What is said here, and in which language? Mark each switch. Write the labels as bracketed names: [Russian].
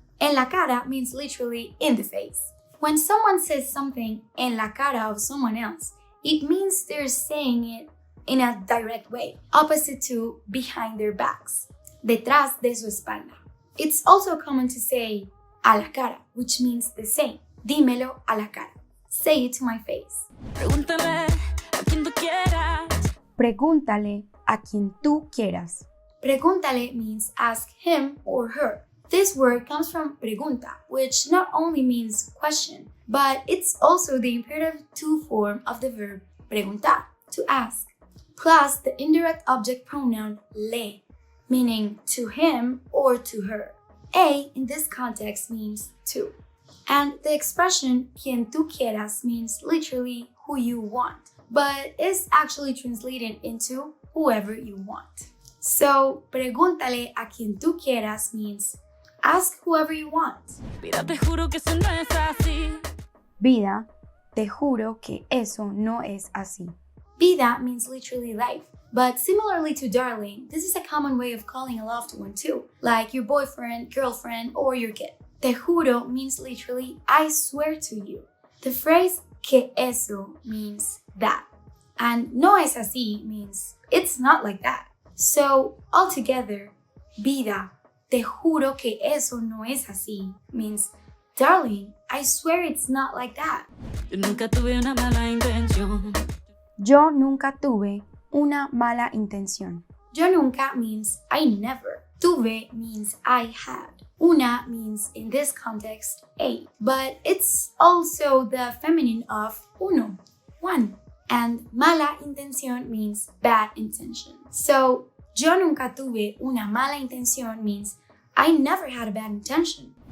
[English] En la cara means literally in the face. When someone says something [Spanish] en la cara [English] of someone else, it means they're saying it in a direct way, opposite to behind their backs, [Spanish] detrás de su espalda. [English] It's also common to say [Spanish] a la cara, [English] which means the same. [Spanish] Dímelo a la cara. [English] Say it to my face. [Spanish] Pregúntale a quien tú quieras. Pregúntale a quien tú quieras. [English] Pregúntale means ask him or her. This word comes from pregunta, which not only means question, but it's also the imperative to form of the verb preguntar, to ask, plus the indirect object pronoun le, meaning to him or to her. A in this context means to. And the expression [Spanish] quien tú quieras [English] means literally who you want, but is actually translated into whoever you want. So, [Spanish] pregúntale a quien tú quieras [English] means ask whoever you want. [Spanish] Vida, te juro que eso no es así. Vida, te juro que eso no es así. [English] Vida means literally life, but similarly to darling, this is a common way of calling a loved one too, like your boyfriend, girlfriend, or your kid. [Spanish] Te juro [English] means literally I swear to you. The phrase [Spanish] que eso [English] means that, and [Spanish] no es así [English] means it's not like that. So altogether, [Spanish] vida, te juro que eso no es así [English] means darling, I swear it's not like that. [Spanish] Yo nunca tuve una mala intención. Yo nunca tuve una mala intención. Yo nunca [English] means I never. Tuve means I had. Una means in this context a, but it's also the feminine of uno, one. And [Spanish] mala intención [English] means bad intention. So, [Spanish] yo nunca tuve una mala intención [English] means I never had a bad intention.